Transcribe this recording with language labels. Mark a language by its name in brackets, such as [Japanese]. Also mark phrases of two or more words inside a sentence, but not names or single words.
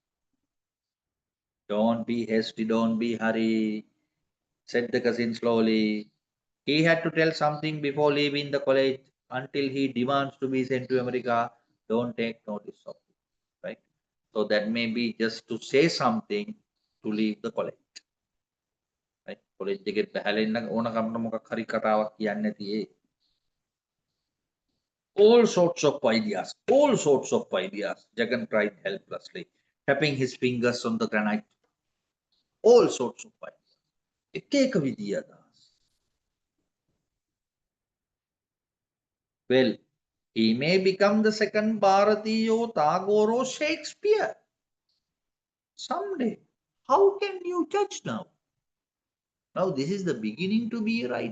[English] Don't be hasty, don't be hurry, said the cousin slowly. He had to tell something before leaving the college. Until he demands to be sent to America, don't take notice of it. Right? So that may be just to say something to leave the college. [Sinhala] Right? College එකේ බහැලෙන්න ඕන කමන මොකක් හරි කතාවක් කියන්නේ නැති ඒ. [English] All sorts of ideas. Jagan cried helplessly, tapping his fingers on the granite. All sorts of ideas. [Sinhala] එක එක විදිය අදහස්. [English] Well, he may become the second Bharatiyo, Tagore or Shakespeare. Someday. How can you judge now? Now this is the beginning to be right.